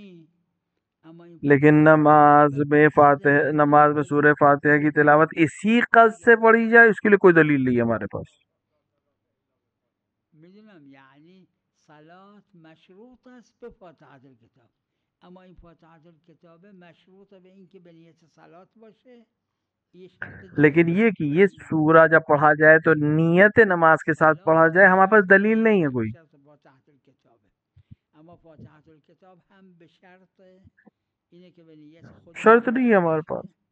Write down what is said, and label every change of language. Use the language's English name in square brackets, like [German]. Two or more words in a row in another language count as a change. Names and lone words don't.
[Urdu] لیکن نماز میں سورہ فاتحہ کی تلاوت اسی قصد سے پڑھی جائے اس کے لیے کوئی دلیل نہیں ہے ہمارے پاس. [Persian] یعنی صلاة مشروط است به فاتحة الکتاب، اما این فاتحة الکتاب مشروط به این که به نیت صلاة باشه. [Urdu] لیکن یہ کہ یہ سورہ جب پڑھا جائے تو نیت نماز کے ساتھ پڑھا جائے، ہمارے پاس دلیل نہیں ہے کوئی. شرط نہیں ہے ہمارے پاس.